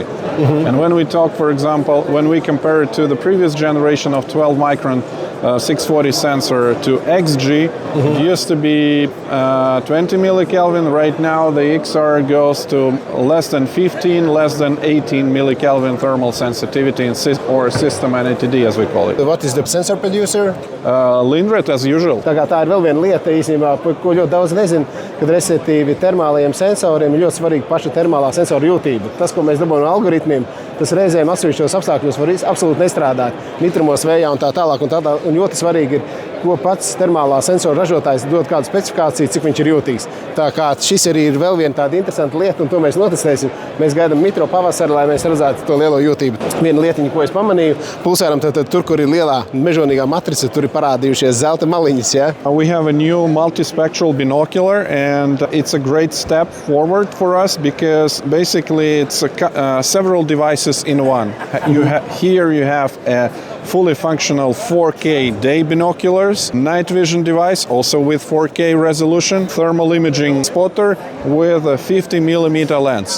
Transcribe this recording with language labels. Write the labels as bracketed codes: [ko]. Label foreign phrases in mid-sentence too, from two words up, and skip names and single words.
[en] And when we talk, for example, when we compare it to the previous generation of 12 micron 640 sensor to XG, it used to be 20 millikelvin. Right now the XR goes to less than 15, less than 18 millikelvin thermal sensitivity or system NATD as we call it. What is the sensor producer? Lindred as usual. [lv] Tā ir vēl viena lieta īstenībā, ko ļoti daudz nezinu, kad respektīvi termālajiem sensoriem ir ļoti svarīga paša termālā sensora jūtība. Tas, ko mēs dabūjam no algoritmiem, tas reizēm atsevišķos apstākļos var absolūti nestrādāt. Nitrumos, vējā un tā tālāk. Un ļoti svarīgi ir, ko pats termālā sensora ražotājs dod kādu specifikāciju, cik viņš ir jūtīgs. Tā kā šis arī ir vēl viena tāda interesanta lieta, un to mēs notestēsim. Mēs gaidām mitro pavasari, lai mēs redzētu to lielo jūtību. Viena lietiņa, ko es pamanīju, Pulsāram, tad tur, kur ir lielā mežonīgā matrica, tur ir parādījušies zelta maliņas, ja? [en] We have a new multispectral binocular, and it's a great step forward for us because basically it's several devices in one. Here you have a fully functional 4K day binoculars, night vision device, also with 4K resolution, thermal imaging spotter with a 50 millimeter lens.